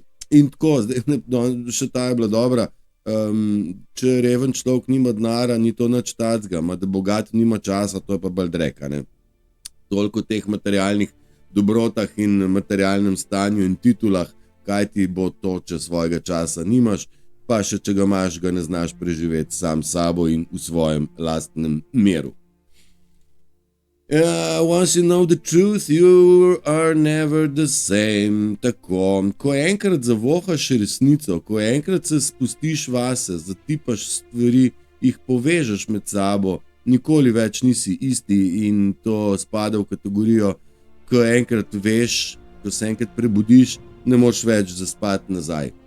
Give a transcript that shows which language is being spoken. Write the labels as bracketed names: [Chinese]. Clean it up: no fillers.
[Slovenian] In tako, zdaj, še ta je bila dobra, če reven človek nima denara, ni to nič tacga, da bogat nima časa, to je pa bolj dreka. Toliko teh materialnih dobrotah in materialnem stanju in titulah, kaj ti bo to, če svojega časa nimaš, pa še če ga imaš, ga ne znaš preživeti sam sabo in v svojem lastnem miru. [English] Once you know the truth, you are never the same. [Slovenian] Tako, ko enkrat zavohaš resnico, ko enkrat se spustiš vase, zatipaš stvari, jih povežeš med sabo, nikoli več nisi isti in to spada v kategorijo, ko enkrat veš, ko se enkrat prebudiš, ne moreš več zaspati nazaj.